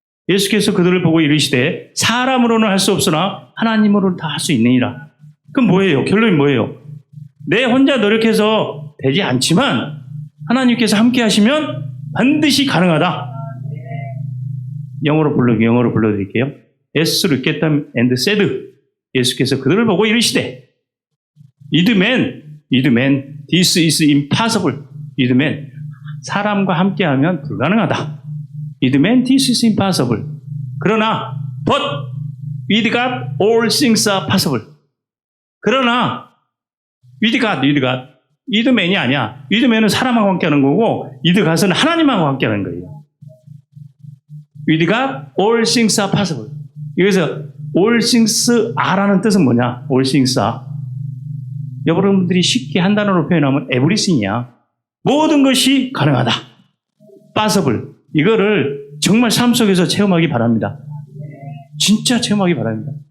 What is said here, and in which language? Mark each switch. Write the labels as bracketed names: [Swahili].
[Korean] 예수께서 그들을 보고 이르시되 사람으로는 할 수 없으나 하나님으로는 다 할 수 있느니라. 그럼 뭐예요? 결론이 뭐예요? 내 혼자 노력해서 되지 않지만 하나님께서 함께 하시면 반드시 가능하다. 영어로 불러드릴게요. [English] As looked at them and said. [Korean] 예수께서 그들을 보고 이르시되 [English] With man, this is impossible. With man, 사람과 함께하면 불가능하다. With man, this is impossible. [Korean] 그러나, [English] but with God, all things are possible. [Korean] 그러나, [English] with God. with man [Korean] 이 아니야. with man은 사람하고 함께하는 거고, [English] with God [Korean] 은 하나님하고 함께하는 거예요. [English] with God, all things are possible. [Korean] 여기서 [English] all things are [Korean] 라는 뜻은 뭐냐? [English] all things are. [Korean] 여러분들이 쉽게 한 단어로 표현하면 everything이야. 모든 것이 가능하다. possible. 이거를 정말 삶 속에서 체험하기 바랍니다. 진짜 체험하기 바랍니다.